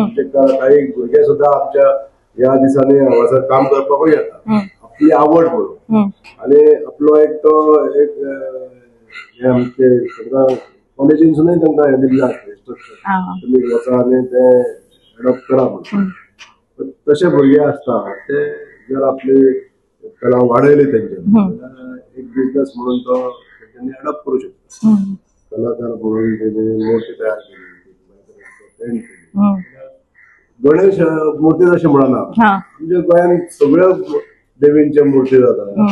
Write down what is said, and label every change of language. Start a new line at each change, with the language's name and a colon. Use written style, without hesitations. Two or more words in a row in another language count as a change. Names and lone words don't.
Konkani: काही भुरगे सुद्दां आमच्या ह्या दिसांनी हांगासर काम करपाकूय येता आपली आवड म्हणून आनी आपलो एक तो एक हे आमचे कॉलेजीनसूनय तांकां हे दिल्लें आसता इंस्ट्रक्शन तुमी वचा आनी ते एडॉप्ट करा म्हणून.
Marathi: तसे भुरगे असतात ते जर आपली कला वाढवली त्यांच्या एक बिझनेस म्हणून तो त्यांनी अडॉप्ट करू शकतो. कलाकार म्हणून त्यांनी मूर्ती तयार केली, पेंट केली. गणेश मूर्ती जशी म्हणा म्हणजे गोंयांत सगळ्या देवींच्या मूर्ती जातात.